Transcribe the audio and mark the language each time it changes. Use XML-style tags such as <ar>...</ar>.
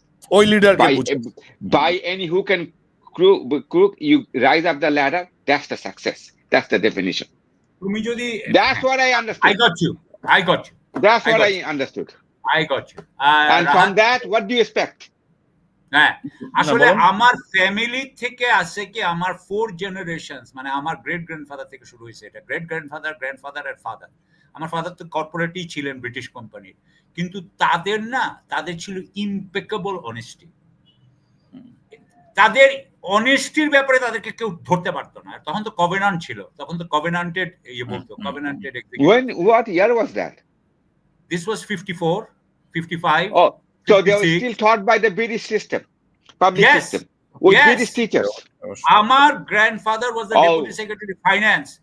<en>Oil leader by any who can you rise up the ladder. That's the success. That's the definition.</en> <bn>তুমি যদি</bn> <en>That's what I understood. I got you. That's what I understood. I got you. And from that, what do you expect?</en> <bn>হ্যাঁ, আসলে আমার family থেকে আছে কি আমার 4 generations, মানে আমার গ্রেট গ্র্যান্ডফাদার থেকে শুরু হয়েছে এটা, গ্রেট গ্র্যান্ডফাদার, গ্র্যান্ডফাদার আর ফাদার। আমার ফাদার তো কর্পোরেটই ছিলেন ব্রিটিশ কোম্পানির, কিন্তু তাদের ছিল ইমপেকেবল অনেস্টি। তাদের অনেস্টির ব্যাপারে তাদেরকে কেউ ধরতে পারতো না। তখন তো কভেনান্ট ছিল, তখন তো কভেনান্টেড বলতো, কভেনান্টেড।</bn> <en>What year was that? This was 54, 55. Oh, so they were still taught by the British system, public system, with British teachers.</en> <bn>আমার grandfather</bn> <en>was the deputy secretary of finance.</en>